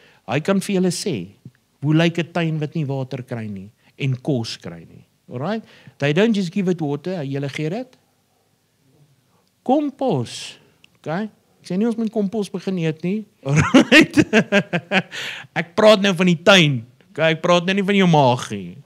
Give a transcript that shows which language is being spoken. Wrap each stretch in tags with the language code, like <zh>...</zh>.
<af>Hy kan vir julle sê hoe lyk 'n tuin wat nie water kry nie en kos kry nie.</af> <en>Alright? They don't just give it water,</en> <af>julle gee dit. Kompos. Okay? Ek sê nie ons moet kompos begin eet nie. Alright? Ek praat nou van die tuin. Okay? Ek praat nou nie van jou maag nie.</af>